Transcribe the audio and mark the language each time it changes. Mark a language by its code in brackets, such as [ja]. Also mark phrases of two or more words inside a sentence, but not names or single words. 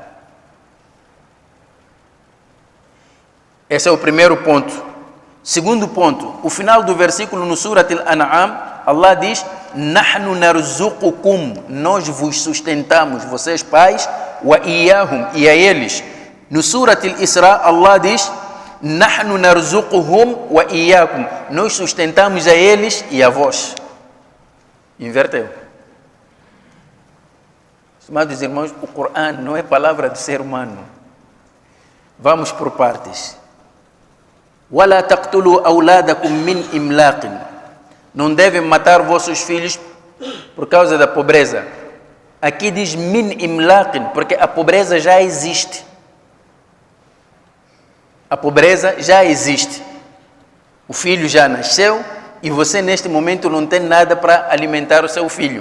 [pt] Esse é o primeiro ponto. Segundo ponto, o final do versículo no Surat Al-An'am, Allah diz: [ar] نحن نرزقكم, [pt] nós vos sustentamos, vocês pais, [ar] وإياهم, [pt] e a eles. No Surat Al-Isra, Allah diz: [ar] نحن نرزقهم وإياكم, [pt] nós sustentamos a eles e a vós. Inverteu. Estimados irmãos, o Corão não é palavra do ser humano. Vamos por partes. [ar] ولا تقتلوا أولادكم من إملاق. [pt] Não devem matar vossos filhos por causa da pobreza. Aqui diz [ar] من إملاق, [pt] porque a pobreza já existe. A pobreza já existe. O filho já nasceu e você neste momento não tem nada para alimentar o seu filho.